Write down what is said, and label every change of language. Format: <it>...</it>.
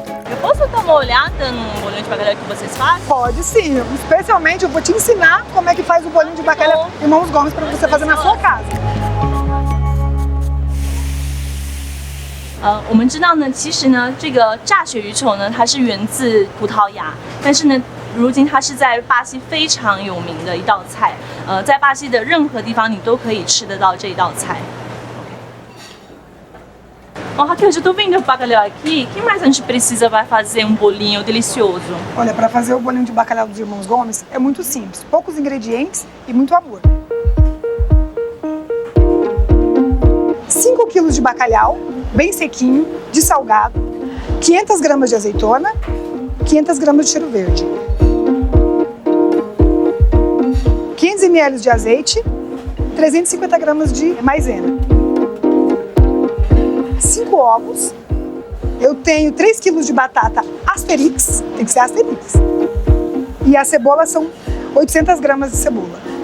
<pt>Eu posso dar uma olhada no bolinho de bacalhau que vocês fazem? Pode sim. Especialmente eu vou te ensinar como é que faz o bolinho de bacalhau Irmãos Gomes para você fazer na sua casa.</pt> <zh>我们知道呢，其实呢，这个炸鳕鱼球呢，它是源自葡萄牙，但是呢，如今它是在巴西非常有名的一道菜。在巴西的任何地方你都可以吃得到这一道菜。</zh> <pt>Ó, Raquel, já tô vendo o bacalhau aqui. O que mais a gente precisa para fazer um bolinho delicioso? Olha, para fazer o bolinho de bacalhau dos Irmãos Gomes é muito simples. Poucos ingredientes e muito amor. 5 quilos de bacalhau, bem sequinho, de salgado, 500 gramas de azeitona, 500 gramas de cheiro verde, 500 ml de azeite, 350 gramas de maisena, 5 ovos, eu tenho 3 quilos de batata Asterix, tem que ser Asterix, e a cebola são 800 gramas de cebola.</pt>